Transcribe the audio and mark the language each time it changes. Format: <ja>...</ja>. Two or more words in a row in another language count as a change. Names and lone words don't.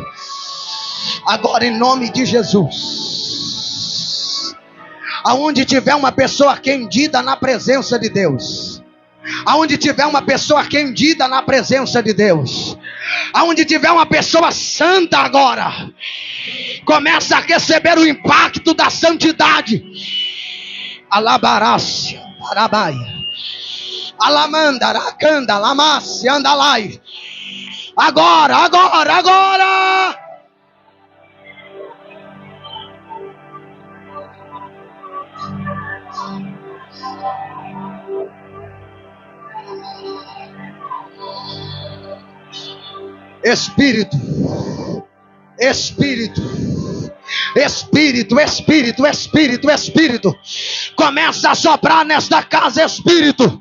<pt>Agora, em nome de Jesus, aonde tiver uma pessoa rendida na presença de Deus, aonde tiver uma pessoa rendida na presença de Deus, aonde tiver uma pessoa santa agora, começa a receber o impacto da santidade. Alabarácia, parabaia, alamanda, aracanda, lamasse, andalai. Agora, agora, agora. Espírito, Espírito, Espírito, Espírito, Espírito, Espírito, começa a soprar nesta casa, Espírito.</pt>